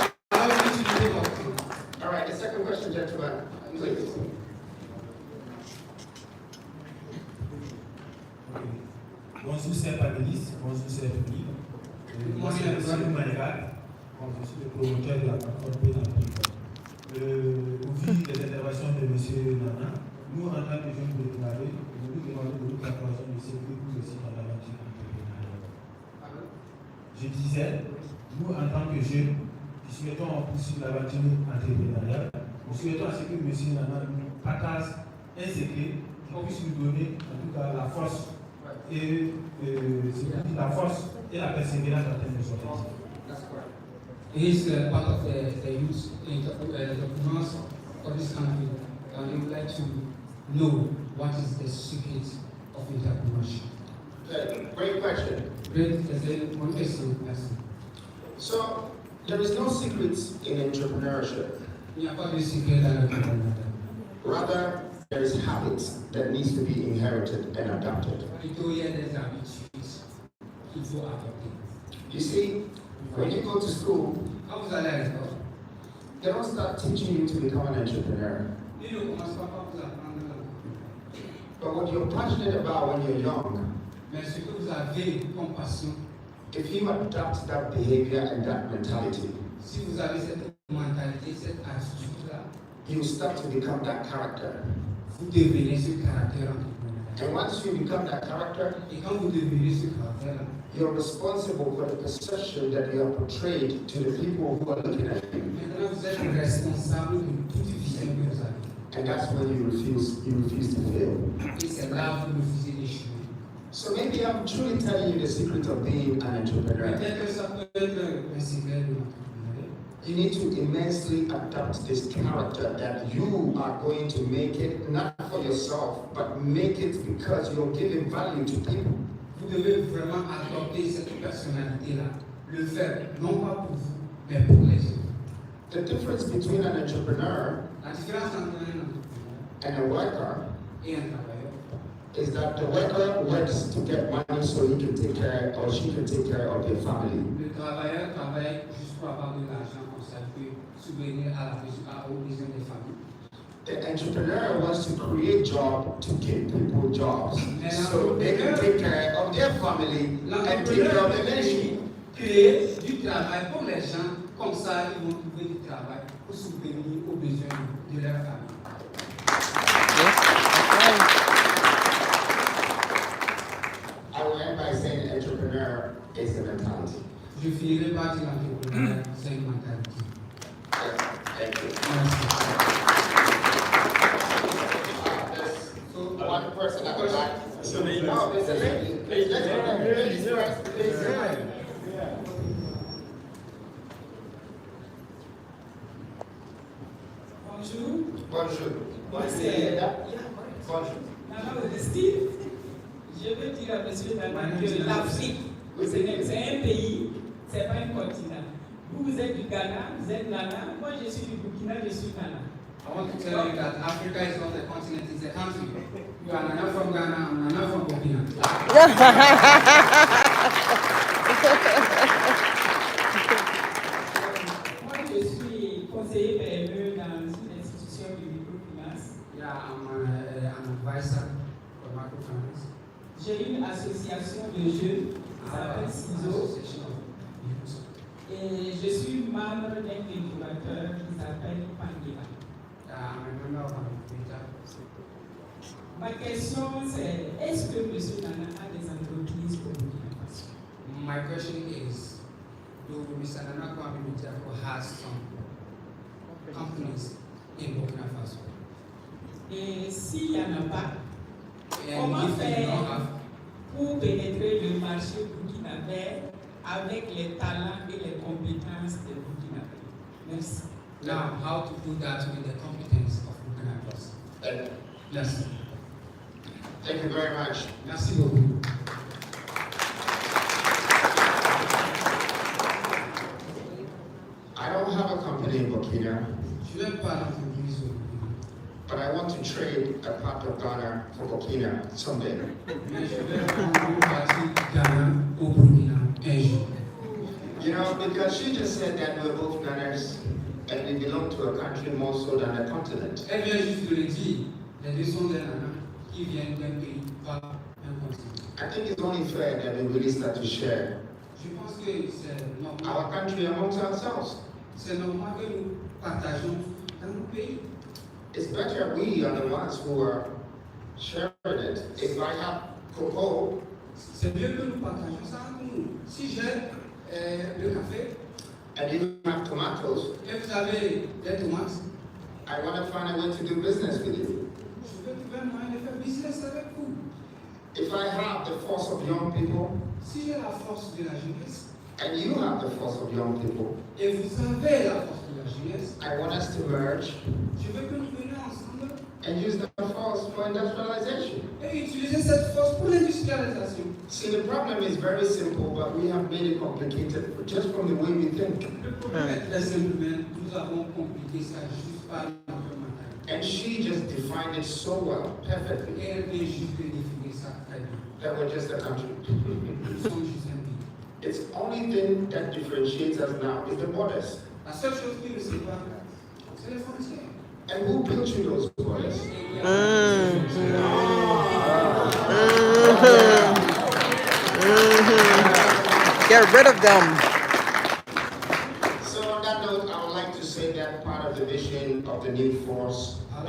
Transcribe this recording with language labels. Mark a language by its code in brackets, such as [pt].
[fr] Alors, utilisez votre temps. [en] All right, the second question, gentlemen, please. [fr] Bonjour, chers panélistes, bonjour, chers publics. Moi, c'est M. Maïga, je suis le promoteur de la plateforme Bediako. Au vu des interventions de M. Nana, nous, en tant que jeunes préparés, nous nous demandons de nous approcher de ce que nous aussi dans l'aventure entrepreneuriale. Je disais, nous, en tant que jeunes, qui souhaitons poursuivre l'aventure entrepreneuriale, nous souhaitons à ce que M. Nana nous partage un secret qu'on puisse lui donner, en tout cas, la force et la force et la persévérance d'atteindre les objectifs. [en] That's correct. He's part of the youth entrepreneurs of this country, and we would like to know what is the secret of entrepreneurship. Great question. One question. So, there is no secrets in entrepreneurship. [fr] Il n'y a pas de secret dans l'entrepreneuriat. [en] Rather, there is habits that needs to be inherited and adapted. [fr] Plutôt, il y a des habitudes qu'il faut adopter. [en] You see, when you go to school, [fr] Quand vous allez à l'école, [en] they don't start teaching you to become an entrepreneur. [fr] ils ne commencent pas par vous apprendre la [en] But what you're passionate about when you're young, [fr] mais ce que vous avez comme passion, [en] if you adapt that behavior and that mentality, [fr] si vous avez cette mentalité, cette attitude-là, [en] you start to become that character. [fr] vous devenez ce caractère entrepreneurial. [en] And once you become that character, [fr] Et quand vous devenez ce caractère-là, [en] you're responsible for the perception that you are portrayed to the people who are looking at you. [fr] maintenant vous êtes responsable de toute vision que vous avez. [en] And that's when you refuse to fail. [fr] Et c'est là que vous refusez d'échouer. [en] So maybe I'm truly telling you the secret of being an entrepreneur. [fr] Peut-être que ça peut être un secret de l'entrepreneuriat. [en] You need to immensely adapt this character that you are going to make it not for yourself, but make it because you're giving value to people. [fr] Vous devez vraiment adopter cette personnalité-là, le faire non pas pour vous, mais pour les autres. [en] The difference between an entrepreneur [fr] La différence entre un entrepreneur [en] and a worker [fr] et un travailleur, [en] is that the worker works to get money so he can take care or she can take care of their family. [fr] le travailleur travaille juste pour avoir de l'argent comme ça, il peut subvenir aux besoins des familles. [en] The entrepreneur wants to create jobs to give people jobs so they can take care of their family and take care of the nation. [fr] Créer du travail pour les gens, comme ça ils vont trouver du travail pour subvenir aux besoins de leur famille. [en] I will end by saying entrepreneur is a mentality. [fr] Je finirai par dire l'entrepreneuriat, c'est une mentalité. [en] Thank you. [fr] Merci. [en] There's one person at the back. No, there's a lady. Please, let's go. Ladies first, please. [fr] Bonjour. Bonjour. Moi, c'est Bonjour. Nana Augustine. Je veux dire à M. Nana que l'Afrique, c'est un pays, ce n'est pas un continent. Vous êtes du Ghana, vous êtes Nana. Moi, je suis du Burkina, je suis Nana. [en] I want to tell you that Africa is not a continent, it's a country. You are Nana from Ghana, I'm Nana from Burkina. [fr] Moi, je suis conseiller PME dans une institution de microfinance. [en] Yeah, I'm an advisor for microfinance. [fr] J'ai une association de jeunes qui s'appelle CISO. [en] Association of Youth. [fr] Et je suis membre d'un incubateur qui s'appelle Pangela. [en] I'm a member of an incubator. [fr] Ma question c'est, est-ce que M. Nana a des entreprises au Burkina Faso? [en] My question is, do Mr. Nana Kwame Bediako has some companies in Burkina Faso? [fr] Et s'il n'y en a pas, [en] And [fr] comment [en] if they [fr] faire [en] don't have, [fr] pour pénétrer le marché burkinabé avec les talents et les compétences des Burkinabés? Merci. [en] now how to do that with the competence of Burkina Faso? Yes. Thank you very much. [fr] Merci beaucoup. [en] I don't have a company in Burkina, [fr] Je n'aime pas l'entreprise au Burkina, [en] but I want to trade a part of Ghana for Burkina someday. [fr] mais je vais prendre une partie du Ghana au Burkina un jour. [en] You know, because she just said that we're both Ghanaians and we belong to a country more so than a continent. [fr] Elle vient juste de le dire, les deux sont des nanas qui viennent d'un pays, pas un continent. [en] I think it's only fair that we really start to share [fr] Je pense que c'est normal. [en] our country amongst ourselves. [fr] C'est normal que nous partageons dans nos pays. [en] It's better we are the ones who are sharing it. If I have cocoa, [fr] C'est mieux que nous partageons ça entre nous. Si j'ai le café [en] and you have tomatoes, [fr] et vous avez des tomates, [en] I want to find a way to do business with you. [fr] je vais trouver un moyen de faire business avec vous. [en] If I have the force of young people, [fr] Si j'ai la force de la jeunesse, [en] and you have the force of young people, [fr] et vous avez la force de la jeunesse, [en] I want us to merge [fr] je veux que nous venions ensemble [en] and use the force for industrialization. [fr] et utiliser cette force pour l'industrialisation. [en] See, the problem is very simple, but we have made it complicated just from the way we think. [fr] Le problème est très simple, mais nous avons compliqué ça juste par notre mentalité. [en] And she just defined it so well, perfectly, [fr] Et elle vient juste de définir ça très bien. [en] that we're just a country. [fr] Nous sommes juste un pays. [en] It's only thing that differentiates us now is the borders. [fr] La seule chose qui nous sépare, c'est les frontières. [en] And who built you those borders? Get rid of them. So on that note, I would like to say that part of the vision of the new force, the